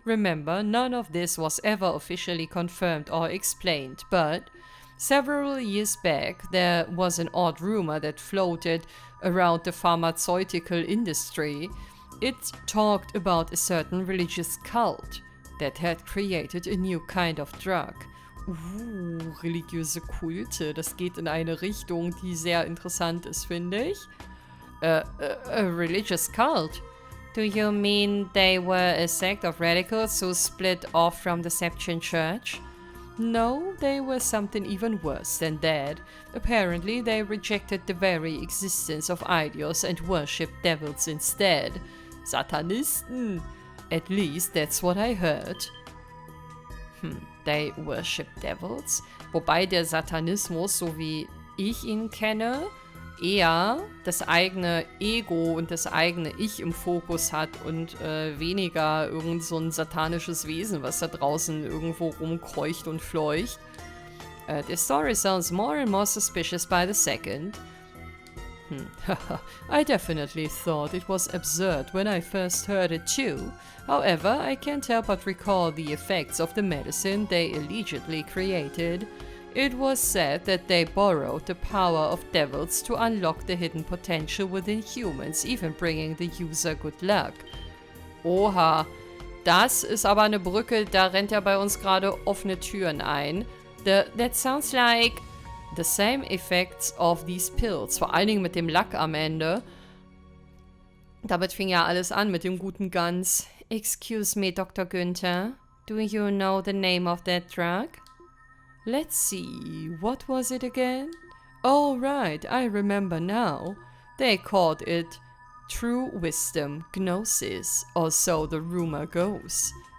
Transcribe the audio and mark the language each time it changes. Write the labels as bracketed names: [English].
[English] Remember, none of this was ever officially confirmed or explained, but several years back, there was an odd rumor that floated around the pharmaceutical industry. It talked about a certain religious cult that had created a new kind of drug. [German] Religiöse Kulte, das geht in eine Richtung, die sehr interessant ist, finde ich. [English] A religious cult? Do you mean they were a sect of radicals who split off from the Septian Church? No, they were something even worse than that. Apparently, they rejected the very existence of idols and worshipped devils instead. [German] Satanisten. [English] At least that's what I heard. They worship devils? [German] Wobei der Satanismus, so wie ich ihn kenne, eher das eigene Ego und das eigene Ich im Fokus hat und weniger irgend so ein satanisches Wesen, was da draußen irgendwo rumkreucht und fleucht. [English] The story sounds more and more suspicious by the second. I definitely thought it was absurd when I first heard it too. However, I can't help but recall the effects of the medicine they allegedly created. It was said that they borrowed the power of devils to unlock the hidden potential within humans, even bringing the user good luck. [German] Oha, das ist aber eine Brücke, da rennt ja bei uns gerade offene Türen ein. [English] That sounds like the same effects of these pills, [German] vor allen Dingen mit dem Lack am Ende. Damit fing ja alles an mit dem guten Gans. [English] Excuse me, Dr. Günther. Do you know the name of that drug? Let's see, what was it again? Oh, right, I remember now. They called it True Wisdom Gnosis, or so the rumor goes.